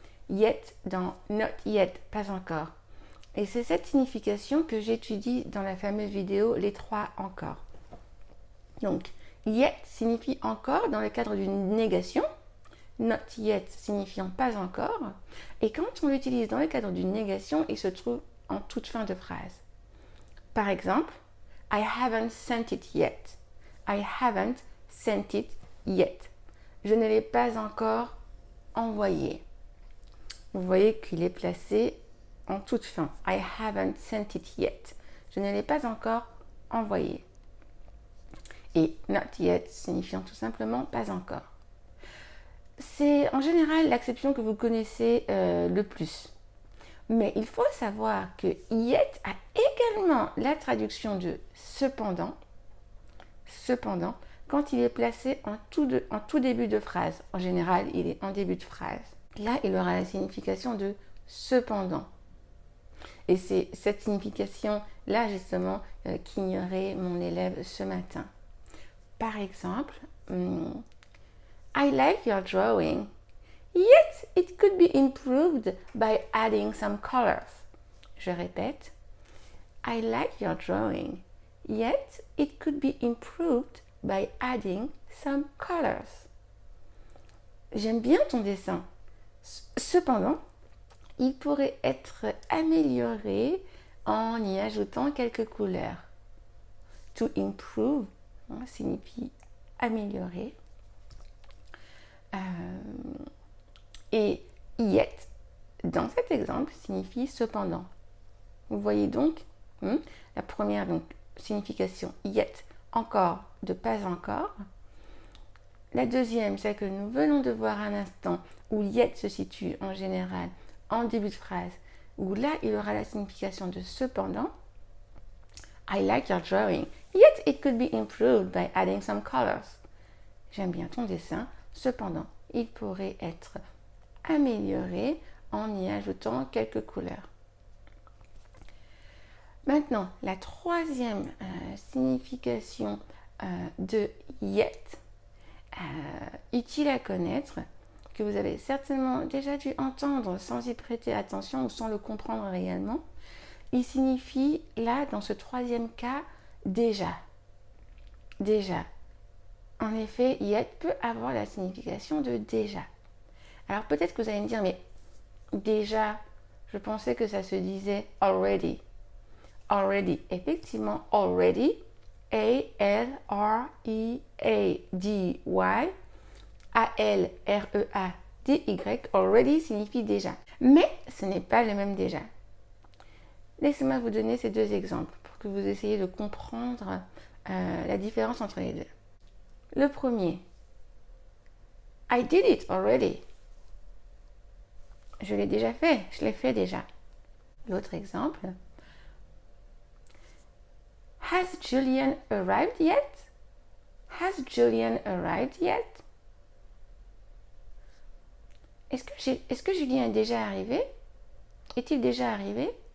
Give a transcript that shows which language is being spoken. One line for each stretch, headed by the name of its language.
French: Yet dans not yet, pas encore. Et c'est cette signification que j'étudie dans la fameuse vidéo Les 3 encore. Donc, yet signifie encore dans le cadre d'une négation, not yet signifiant pas encore, et quand on l'utilise dans le cadre d'une négation, il se trouve en toute fin de phrase. Par exemple,
English: I haven't sent it yet. I haven't sent it yet.
French: Je ne l'ai pas encore envoyé. Vous voyez qu'il est placé en toute fin.
English: I haven't sent it yet.
French: Je ne l'ai pas encore envoyé. Et not yet signifiant tout simplement pas encore. C'est en général l'acception que vous connaissez le plus. Mais il faut savoir que yet a également la traduction de cependant. Cependant, quand il est placé en tout début de phrase. En général, il est en début de phrase. Là, il aura la signification de cependant. Et c'est cette signification-là, justement, qu'ignorait mon élève ce matin. Par exemple,
English: I like your drawing, yet it could be improved by adding some colors.
French: Je répète,
English: I like your drawing, yet it could be improved by adding some colors.
French: J'aime bien ton dessin. Cependant, il pourrait être amélioré en y ajoutant quelques couleurs. To improve signifie améliorer. Et yet, dans cet exemple, signifie cependant. Vous voyez donc la première signification yet, encore, de pas encore. La deuxième, celle que nous venons de voir un instant, où yet se situe en général en début de phrase, où là, il aura la signification de cependant.
English: I like your drawing, yet it could be improved by adding some colors.
French: J'aime bien ton dessin, cependant, il pourrait être amélioré en y ajoutant quelques couleurs. Maintenant, la troisième signification de yet, utile à connaître, que vous avez certainement déjà dû entendre sans y prêter attention ou sans le comprendre réellement, il signifie là, dans ce troisième cas, déjà. Déjà. En effet, yet peut avoir la signification de déjà. Alors peut-être que vous allez me dire, mais déjà, je pensais que ça se disait already. Already. Effectivement, already, A-L-R-E-A-D-Y, A-L-R-E-A-D-Y, already signifie déjà. Mais ce n'est pas le même déjà. Laissez-moi vous donner ces 2 exemples pour que vous essayiez de comprendre la différence entre les deux. Le premier,
English: I did it already.
French: Je l'ai déjà fait, je l'ai fait déjà. L'autre exemple,
English: Has Julian arrived yet? Has Julian arrived yet?
French: Est-ce que Julien est déjà arrivé? Est-il déjà arrivé?